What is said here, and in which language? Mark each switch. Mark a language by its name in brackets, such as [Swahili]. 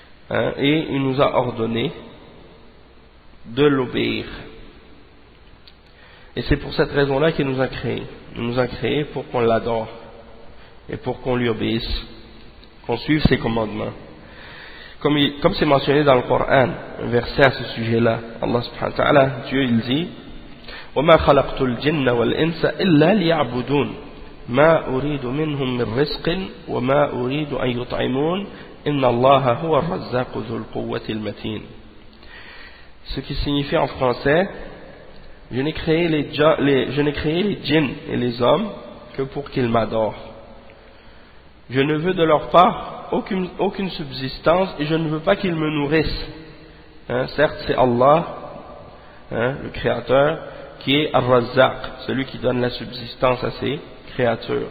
[French] hein, et il nous a ordonné de l'obéir. Et c'est pour cette raison-là qu'il nous a créés. Il nous a créés pour qu'on l'adore et pour qu'on lui obéisse, qu'on suive ses commandements. Comme c'est mentionné dans le Coran, un verset à ce sujet-là, Allah subhanahu wa ta'ala, Dieu il dit [Arabic] وَمَا خَلَقْتُ الْجِنَّ وَالْإِنسَ إِلَّا لِيَعْبُدُونَ مَا أُرِيدُ مِنْهُمْ مِنْ رِزْقٍ وَمَا أُرِيدُ أَنْ يُطْعِمُونَ إِنَّ اللَّهَ هُوَ الرَّزَّاقُ ذُو الْقُوَّةِ الْمَتِينِ. [French] Ce qui signifie en français, je n'ai créé les djinns et les hommes que pour qu'ils m'adorent. Je ne veux de leur part aucune subsistance et je ne veux pas qu'ils me nourrissent. Hein, certes, c'est Allah, hein, le Créateur, qui est Ar-Razzaq, celui qui donne la subsistance à ses créatures.